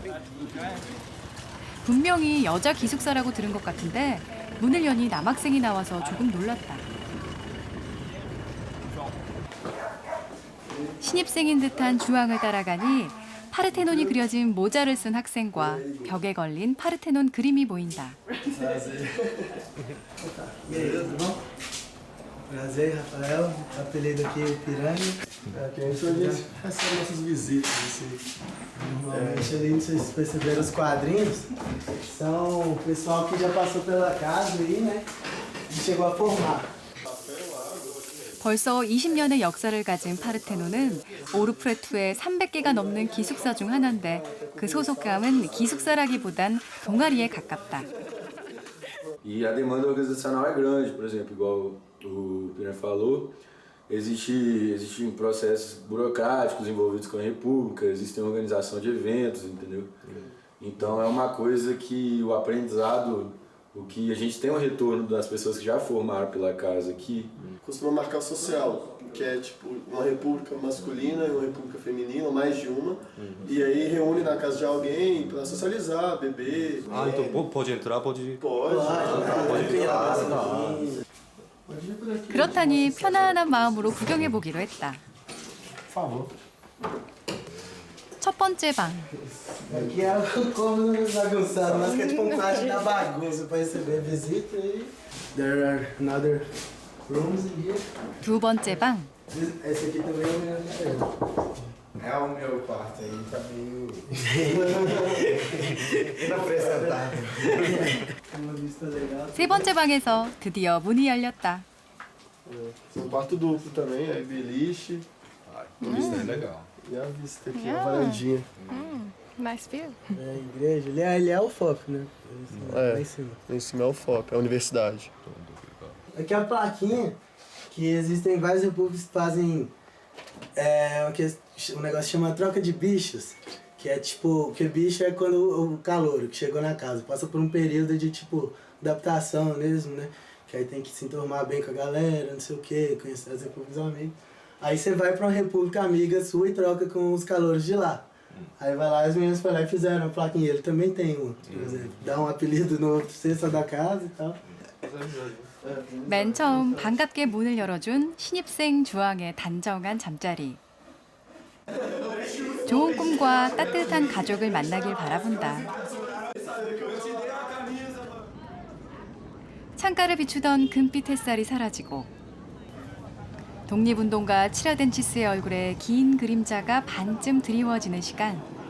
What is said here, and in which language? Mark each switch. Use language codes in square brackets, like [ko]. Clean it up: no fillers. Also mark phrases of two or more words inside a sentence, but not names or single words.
[ko] 분명히 여자 기숙사라고 들은 것 같은데 문을 여니 남학생이 나와서 조금 놀랐다. 신입생인 듯한 주황을 따라가니 파르테논이 그려진 모자를 쓴 학생과 벽에 걸린 파르테논 그림이 보인다. [pt] E aí, tudo bom? Prazer, Rafael. Apelido aqui Piranha. Aqui a gente recebe nossas visitas. Normalmente ali, não sei se perceberam os quadrinhos, são o pessoal que já passou pela casa aí, né? E chegou a formar. [ko] 벌써 20년의 역사를 가진 파르테논은 오르프레투의 300개가 넘는 기숙사 중 하나인데 그 소속감은 기숙사라기보단 동아리에 가깝다. [pt] E a demanda organizacional é grande, por exemplo, igual o Piranha falou, existem processos burocráticos envolvidos com a República, existem organização de eventos, entendeu? Então é uma coisa que o aprendizado, o que a gente tem um retorno das pessoas que já formaram pela casa aqui. Costuma marcar o social, que é tipo uma república masculina e uma república feminina, mais de uma, e aí reúne na casa de alguém para socializar, beber. Ah, então pode entrar, pode... Pode criar. [ko] 그렇다니 편안한 마음으로 구경해보기로 했다. 첫 번째 방. [pt] Aqui é o cômodo bagunçado, mas que é tipo um quarto da bagunça para receber visita e [en] there are another rooms in here. [ko] 두 번째 방. [pt] Esse aqui também é o meu. É o meu quarto aí, tá meio inapresentável. Uma vista legal. [ko] 세 번째 방에서 드디어 문이 열렸다. [pt] Um quarto duplo também, aí beliche. Vista é legal. E a vista aqui, a varandinha. [en] Nice view. [pt] É a igreja, ele é o foco, né? Lá em cima. Lá em cima é o foco, é a universidade. Aqui é a plaquinha que existem várias repúblicas que fazem um negócio que chama troca de bichos, que é tipo, que bicho é quando o calouro que chegou na casa passa por um período de tipo adaptação mesmo, né? Que aí tem que se enturmar bem com a galera, não sei o que, conhecer as repúblicas amigas. Aí você vai pra uma república amiga sua e troca com os calouros de lá. Aí vai lá, as meninas foram lá e fizeram a plaquinha. Ele também tem uma, por exemplo. Dá um apelido no cesta da casa e tal. [ko] 맨 처음 반갑게 문을 열어준 신입생 주황의 단정한 잠자리. 좋은 꿈과 따뜻한 가족을 만나길 바라본다. 창가를 비추던 금빛 햇살이 사라지고 독립운동가 치라덴치스의 얼굴에 긴 그림자가 반쯤 드리워지는 시간.